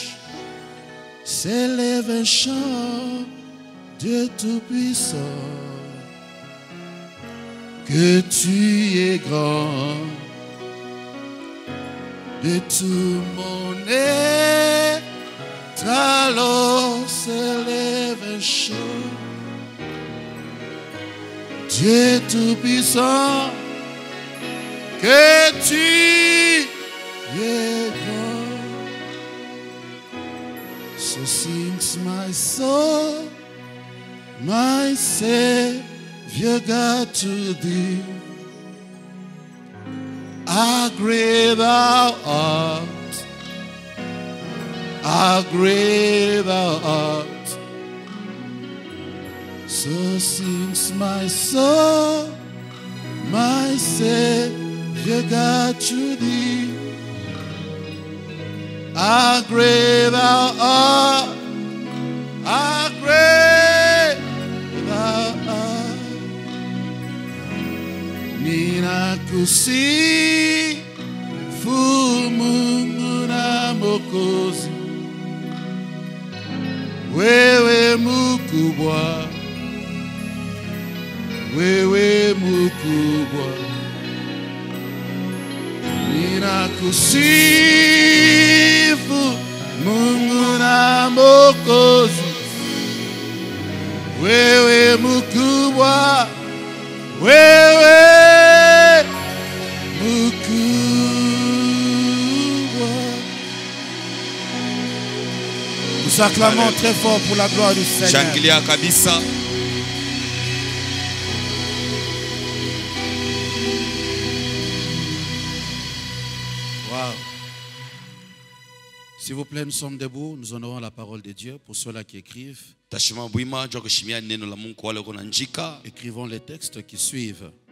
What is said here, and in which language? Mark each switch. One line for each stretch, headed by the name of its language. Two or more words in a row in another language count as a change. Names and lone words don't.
French: un chant de Tout-Puissant, que tu es grand, de tout mon être, alors s'élève un chant. Dieu Tout-Puissant, que tu es grand.
English: So sings my soul, my Savior God, to thee. How great thou art, how great thou art. So sings my soul, my Savior God, to thee. How great thou art, how great thou art.
Swahili: Nina kusi fu Mungu na Mwokozi, wewe mkubwa, wewe mkubwa. Ninakusifu Mungu na Mwokozi, wewe mkubwa, wewe mkubwa.
French: Nous acclamons très fort pour la gloire du Seigneur.
Swahili: Shangilia kabisa. Wow.
French: S'il vous plaît, nous sommes debout. Nous honorons la parole de Dieu pour ceux-là qui écrivent. Écrivons les textes qui suivent.